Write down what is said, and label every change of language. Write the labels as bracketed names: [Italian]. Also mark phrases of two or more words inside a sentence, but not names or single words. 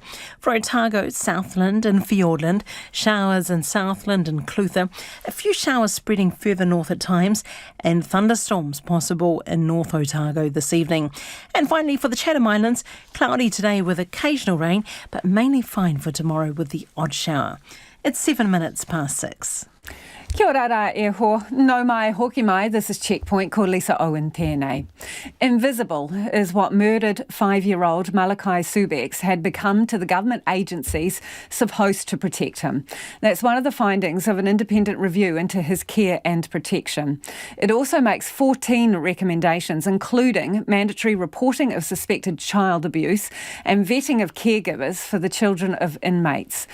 [English] For Otago, Southland and Fiordland, showers in Southland and Clutha. A few showers spreading further north at times and thunderstorms possible in North Otago this evening. And finally for the Chatham Islands, cloudy today with occasional rain but mainly fine for tomorrow with the odd shower. It's 7 minutes past 6. [Māori] Kia ora rā e ho, no mai hoki mai, [English] this is Checkpoint, [Māori] ko Lisa Owen tēnei. [English] Invisible is what murdered 5-year-old Malachi Subecz had become to the government agencies supposed to protect him. That's one of the findings of an independent review into his care and protection. It also makes 14 recommendations, including mandatory reporting of suspected child abuse and vetting of caregivers for the children of inmates.